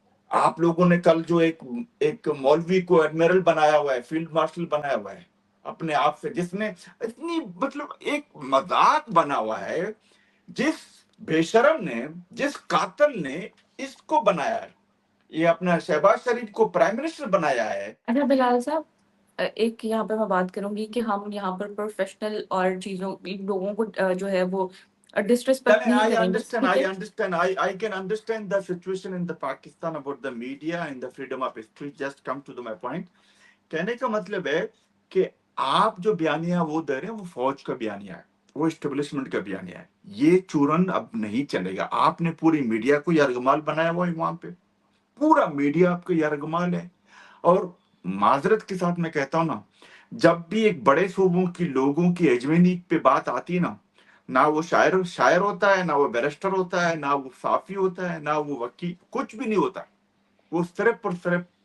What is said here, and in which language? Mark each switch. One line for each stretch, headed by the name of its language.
Urdu: آپ لوگوں نے کل جو ایک مولوی کو ایڈمرل بنایا ہوا ہے فیلڈ مارشل بنایا ہوا ہے اپنے آپ سے جس نے اتنی مطلب ایک مذاق بنا ہوا ہے جس بے شرم نے جس قاتل نے اس کو بنایا ہے یہ اپنا شہباز شریف کو پرائم منسٹر بنایا ہے. اچھا بلال صاحب ایک یہاں پہ میں بات کروں گی کہ ہم یہاں پر پروفیشنل اور چیزوں لوگوں کو جو ہے وہ ڈسرسپیکٹ نہیں
English: I
Urdu: کریں گے
English: understand.
Urdu: ٹھیک ہے.
English: I can understand the situation in the Pakistan about the media and the freedom of speech. Just come to my point.
Urdu: کہنے کا مطلب ہے کہ آپ جو بیانیہ وہ دے رہے ہیں وہ فوج کا بیانیہ ہے وہ اسٹیبلشمنٹ کا بیانیہ ہے یہ چورن اب نہیں چلے گا آپ نے پوری میڈیا کو یرغمال بنایا ہوا ہے وہاں پہ پورا میڈیا آپ کا یرغمال ہے اور معذرت کے ساتھ میں کہتا ہوں نا جب بھی ایک بڑے صوبوں کی لوگوں کی ہیجمنی پہ بات آتی ہے نا نہ وہ شاعر ہوتا ہے نہ وہ بیرسٹر ہوتا ہے نہ وہ صحافی ہوتا ہے نہ وہ وکیل کچھ بھی نہیں ہوتا وہ صرف اور صرف